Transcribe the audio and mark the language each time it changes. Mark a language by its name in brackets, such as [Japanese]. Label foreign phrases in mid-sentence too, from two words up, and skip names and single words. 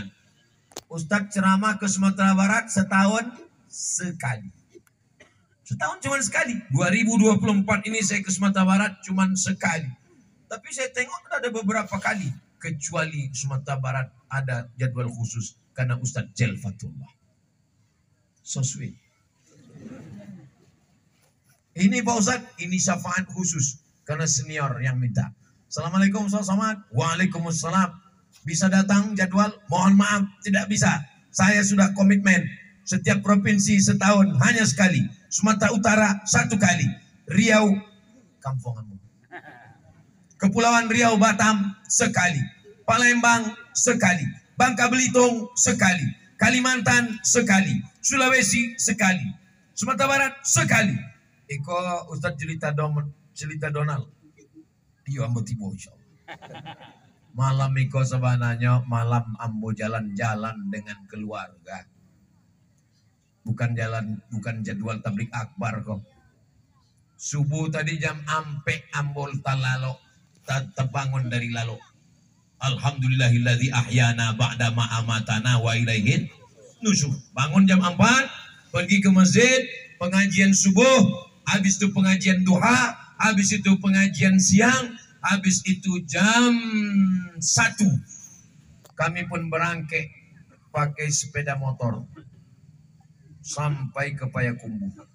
[Indonesian] Ustadz ceramah ke Sumatera Barat setahun sekali. Setahun cuma sekali. 2024 ini saya ke Sumatera Barat cuma sekali. Tapi saya tengok ada beberapa kali. Kecuali Sumatera Barat ada jadwal khusus. Karena Ustadz Jelfatullah. [English] So sweet. [Indonesian] Ini Pak Ustadz, ini syafaat khusus. Karena senior yang minta. Assalamualaikum Ustadz Somad. Waalaikumsalam. Bisa datang jadwal? Mohon maaf, tidak bisa. Saya sudah komitmen. Setiap provinsi setahun hanya sekali. Sumatera Utara 1 kali. Riau, kampunganmu. Kepulauan Riau Batam sekali. Palembang sekali. Bangka Belitung sekali. Kalimantan sekali. Sulawesi sekali. Sumatera Barat sekali. Iko Ustadz cerita Donald. [Minangkabau] Iyo ambo tibo insyaallah. [Indonesian] Malam iko sebenarnya malam ambo jalan-jalan dengan keluarga. Bukan jadwal tablik akbar kok. [Minangkabau] Subuh tadi jam ampe ambol talalo. [Indonesian] Terbangun dari lalu. [Arabic] الحمد لله الذي أحيانا بعد ما أماتنا وإليه النشور. [Indonesian] Bangun jam 4, pergi ke masjid, pengajian subuh, habis itu pengajian duha, habis itu pengajian siang, habis itu jam 1 kami pun berangkat pakai sepeda motor sampai ke Payakumbuh.